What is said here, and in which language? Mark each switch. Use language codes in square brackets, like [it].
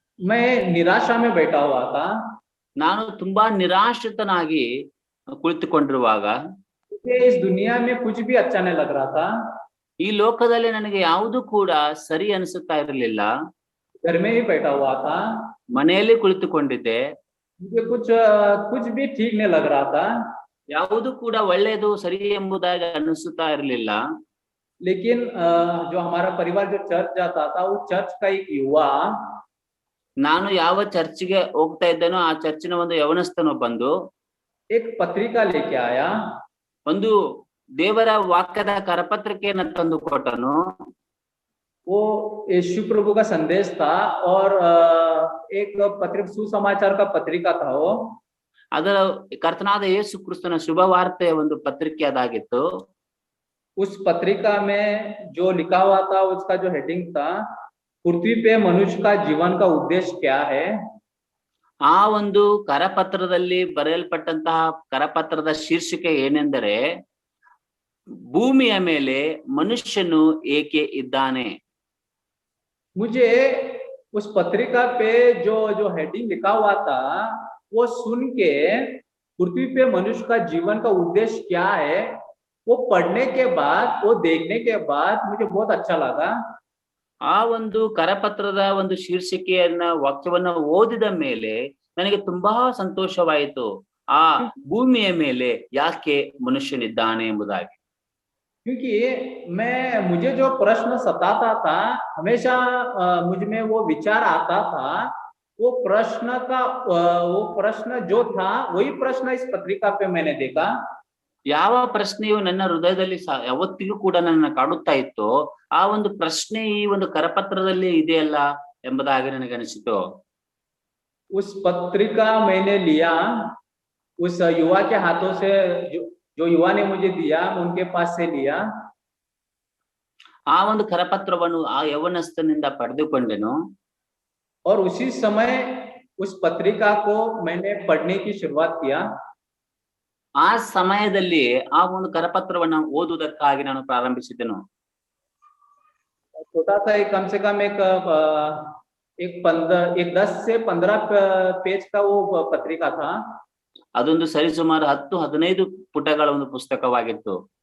[hi] मैं निराशा में बैठा हुआ था। [kn] ನಾನು ತುಂಬಾ ನಿರಾಶ್ರಿತನಾಗಿ ಕುಳಿತುಕೊಂಡಿರುವಾಗ, [hi] इस दुनिया में कुछ भी अच्छा नहीं लग रहा था। [kn] ಈ ಲೋಕದಲ್ಲಿ ನನಗೆ ಯಾವುದು ಕೂಡ ಸರಿ ಅನಿಸುತ್ತಾ ಇರಲಿಲ್ಲ. [hi] घर में ही बैठा हुआ था, [kn] ಮನೆಯಲ್ಲಿ ಕುಳಿತುಕೊಂಡಿದ್ದೆ. [hi] मुझे कुछ भी ठीक नहीं लग रहा था, [kn] ಯಾವುದು ಕೂಡ ಒಳ್ಳೆಯದು ಸರಿ ಎಂಬುದಾಗಿ ಅನಿಸುತ್ತಾ ಇರಲಿಲ್ಲ. [hi] लेकिन जो हमारा परिवार जो चर्च जाता था, वो चर्च का एक युवा, [kn] ನಾನು ಯಾವ ಚರ್ಚ್ಗೆ ಹೋಗ್ತಾ ಇದ್ದೇನೋ ಆ ಚರ್ಚಿನ ಒಂದು ಯವನಸ್ಥನು ಬಂದು [hi] एक पत्रिका लेके आया। [kn] ಒಂದು ದೇವರ ವಾಕ್ಯದ ಕರಪತ್ರಿಕೆಯನ್ನು ತಂದು ಕೊಟ್ಟನು. [hi] वो यीशु प्रभु का संदेश था और एक पत्रिका, सुसमाचार का पत्रिका था वो। [kn] ಅದರ ಕರ್ತನಾದ ಯೇಸು ಕ್ರಿಸ್ತನ ಶುಭ ವಾರ್ತೆಯ ಒಂದು ಪತ್ರಿಕೆ ಅದಾಗಿತ್ತು. [hi] उस पत्रिका में जो लिखा हुआ था, उसका जो हेडिंग था, पृथ्वी पे मनुष्य का जीवन का उद्देश्य क्या है। [kn] ಆ ಒಂದು ಕರಪತ್ರದಲ್ಲಿ ಬರೆಯಲ್ಪಟ್ಟಂತಹ ಕರಪತ್ರದ ಶೀರ್ಷಿಕೆ ಏನೆಂದರೆ, ಭೂಮಿಯ ಮೇಲೆ ಮನುಷ್ಯನು ಏಕೆ ಇದ್ದಾನೆ. [hi] मुझे उस पत्रिका पे जो हेडिंग लिखा हुआ था, वो सुन के पृथ्वी पे मनुष्य का जीवन का उद्देश्य क्या है, वो पढ़ने के बाद, वो देखने के बाद मुझे बहुत अच्छा लगा। [kn] ಆ ಒಂದು ಕರಪತ್ರದ ಒಂದು ಶೀರ್ಷಿಕೆಯನ್ನ ವಾಕ್ಯವನ್ನ ಓದಿದ ಮೇಲೆ ನನಗೆ ತುಂಬಾ ಸಂತೋಷವಾಯಿತು. ಆ ಭೂಮಿಯ ಮೇಲೆ ಯಾಕೆ ಮನುಷ್ಯನಿದ್ದಾನೆ ಎಂಬುದಾಗಿ. [hi] क्योंकि मुझे जो प्रश्न सताता था, हमेशा मुझ में वो विचार आता था, वो प्रश्न जो था वही प्रश्न इस पत्रिका पे मैंने देखा। [kn] ಯಾವ ಪ್ರಶ್ನೆಯು ನನ್ನ ಹೃದಯದಲ್ಲಿ ಯಾವತ್ತಿಗೂ ಕೂಡ ನನ್ನ ಕಾಡುತ್ತಾ ಇತ್ತು, ಆ ಒಂದು ಪ್ರಶ್ನೆ ಈ ಒಂದು ಕರಪತ್ರದಲ್ಲಿ ಇದೆಯಲ್ಲ ಎಂಬುದಾಗಿ ನನಗೆ ಅನಿಸಿತು. [hi] उस पत्रिका मैंने लिया, उस युवा के हाथों से, जो युवा ने मुझे दिया, उनके पास से लिया। [kn] ಆ ಒಂದು ಕರಪತ್ರವನ್ನು ಆ ಯವನಸ್ಥನಿಂದ ಪಡೆದುಕೊಂಡೆನು. [hi] और उसी समय उस पत्रिका को मैंने पढ़ने की शुरुआत किया। [kn] ಆ ಸಮಯದಲ್ಲಿ ಆ ಒಂದು ಕರಪತ್ರವನ್ನು ಓದುವುದಕ್ಕಾಗಿ ನಾನು ಪ್ರಾರಂಭಿಸಿದೆನು. [hi] छोटा सा एक कम से कम एक 10 से 15 पेज का वो पत्रिका था। [kn] ಅದೊಂದು ಸರಿಸುಮಾರು 10-15 ಪುಟಗಳ ಒಂದು ಪುಸ್ತಕವಾಗಿತ್ತು.